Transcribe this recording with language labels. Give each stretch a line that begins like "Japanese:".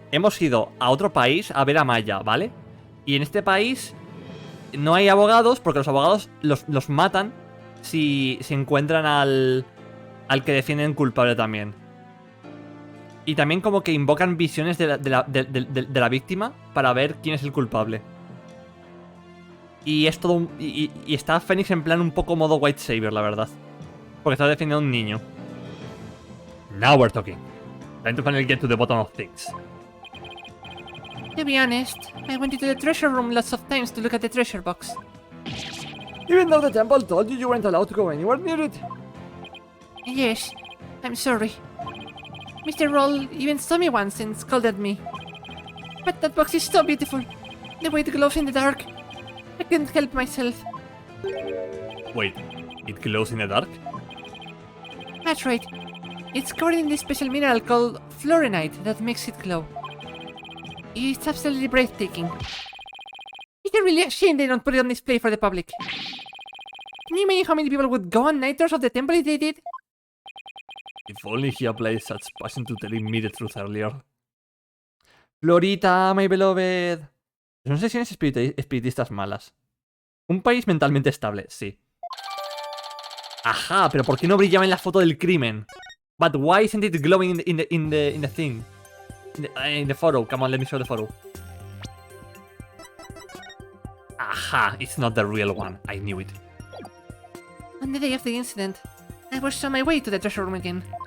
Spanish: Hemos ido a otro país a ver a Maya, ¿vale? Y en este país no hay abogados porque los abogados los matan si encuentran al que defienden culpable también. Y también como que invocan visiones de la víctima para ver quién es el culpable. Y es todo y está Phoenix en plan un poco modo
English: White Savior,
Spanish: la verdad. Porque está defendiendo a un niño.
English: Now we're talking. Time to finally get to the bottom of things. To be honest, I went into the treasure room lots of times to look at the treasure box. Even though the temple told you weren't allowed to go anywhere near it? Yes, I'm sorry. Mr. Roll even saw me once and scolded me. But that box is so beautiful. The way it glows in the dark. I couldn't help myself. Wait, it glows in the dark? That's right. It's covered in this special mineral called fluorinite that makes it glow. It's absolutely breathtaking. It's really a shame they don't put it on display for the public. Can you imagine how many people would go on night tours of the temple if they did? If only he applied such passion to telling me the truth earlier. Florita, my beloved.
Spanish: Son sesiones espiritistas malas. Un país mentalmente estable, sí. Ajá, pero ¿por qué no brillaba en la foto del crimen?
English: But why isn't it glowing in the thing? In the photo. Come on, let me show the photo. Aha, it's not the real one. I knew it. On the day of the incident, I was on my way to the treasure room again.